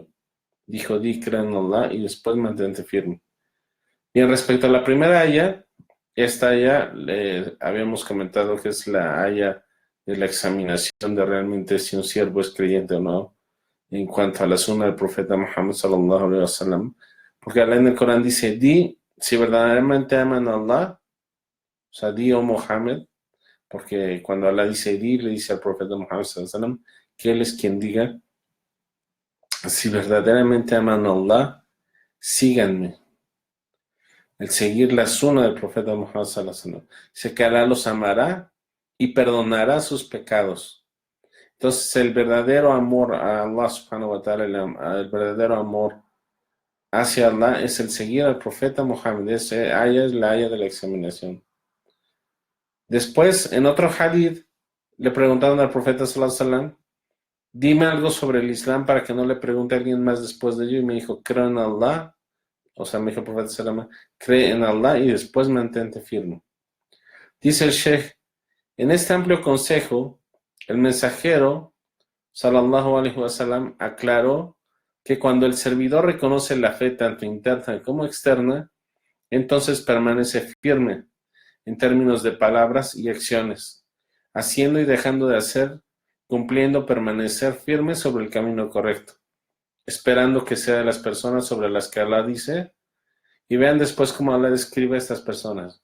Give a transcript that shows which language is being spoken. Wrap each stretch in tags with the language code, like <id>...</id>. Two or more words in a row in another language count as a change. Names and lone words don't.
<es>Dijo, di, creo en Allah y después mantente firme. Bien, respecto a la primera aya, esta aya le habíamos comentado que es la aya de la examinación de realmente si un siervo es creyente o no, en cuanto a la sunna del profeta Muhammad</es> <ar>صلى الله عليه وسلم,</ar> <es>porque Allah en el Corán dice, di, si verdaderamente aman a Allah, o sea, di, oh Muhammad, porque cuando Allah dice di, le dice al profeta Muhammad</es> <ar>صلى الله عليه وسلم</ar> <es>que él es quien diga, si verdaderamente aman a Allah, síganme. El seguir la sunna del profeta Muhammad</es> <ar>صلى الله عليه وسلم.</ar> <es>Dice que Allah los amará y perdonará sus pecados. Entonces el verdadero amor a Allah</es> <ar>سبحانه وتعالى,</ar> <es>el verdadero amor hacia Allah es el seguir al profeta Muhammad. Ese aya es la aya de la examinación. Después, en otro hadith, le preguntaron al profeta</es> <ar>صلى الله عليه وسلم,</ar> <es>dime algo sobre el Islam para que no le pregunte a alguien más después de ello. Y me dijo, creo en Allah. O sea, me dijo el profeta</es> <ar>صلى الله عليه وسلم,</ar> <es>cree en Allah y después mantente firme. Dice el Sheikh, en este amplio consejo, el mensajero</es> <ar>صلى الله عليه وسلم</ar> <es>aclaró que cuando el servidor reconoce la fe tanto interna como externa, entonces permanece firme en términos de palabras y acciones, haciendo y dejando de hacer, cumpliendo, permanecer firme sobre el camino correcto, esperando que sea de las personas sobre las que Allah dice, y vean después cómo Allah describe a estas personas.</es>